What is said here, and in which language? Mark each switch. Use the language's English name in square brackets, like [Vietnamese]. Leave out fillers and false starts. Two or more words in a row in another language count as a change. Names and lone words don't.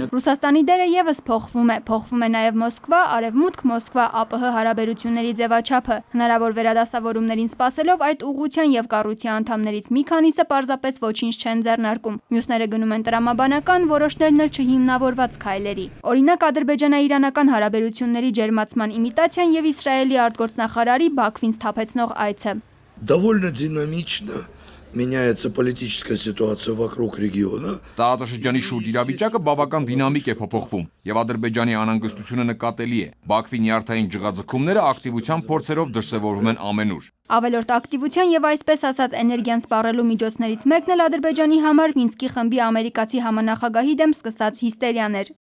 [Armenian] Ռուսաստանի դերը եւս փոխվում է նաև Մոսկվա, Արևմուտք, Մոսկվա, ԱՊՀ հարաբերությունների ձևաչափը։ Հնարավոր վերադասավորումներին սպասելով այդ ուղղության եւ կառույցի անդամներից մի քանիսը պարզապես ոչինչ չեն ձեռնարկում։ Մյուսները գնում են տրամաբանական, որոշներն էլ չհիմնավորված քայլերի։ Օրինակ ադրբեջանա-իրանական հարաբերությունների ջերմացման իմիտացիան եւ Իսրայելի արտգործնախարարի Բաքվին սթափեցնող այցը։ [Russian] Довольно динамично меняется политическая ситуация вокруг региона. [Armenian] Տարածաշրջանի շուրջ իրավիճակը բավական դինամիկ է փոփոխվում եւ Ադրբեջանի անհանգստությունը նկատելի է։ Բաքվի նյարդային ջղաձգումները ակտիվության փորձերով դրսևորվում են ամենուր։ Ավելորդ ակտիվության եւ այսպես ասած էներգիան սպառելու միջոցներից մեկն էլ Ադրբեջանի համար Մինսկի խմբի ամերիկացի համանախագահի դեմ սկսած հիստերիան էր։